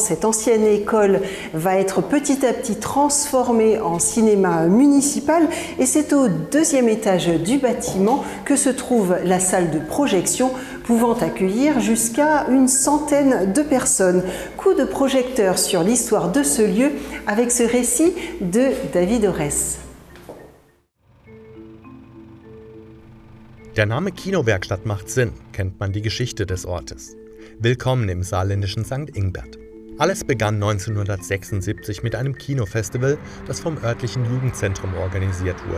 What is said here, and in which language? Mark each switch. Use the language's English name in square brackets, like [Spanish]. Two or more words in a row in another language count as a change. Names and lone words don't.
[French] Cette ancienne école va être petit à petit transformée en cinéma municipal et c'est au deuxième étage du bâtiment que se trouve la salle de projection pouvant accueillir jusqu'à une centaine de personnes. Coup de projecteur sur l'histoire de ce lieu avec ce récit de David Oress. [German] Der Name Kinowerkstatt macht Sinn, kennt man die Geschichte des Ortes. Willkommen im saarländischen Sankt Ingbert. Alles begann 1976 mit einem Kinofestival, das vom örtlichen Jugendzentrum organisiert wurde.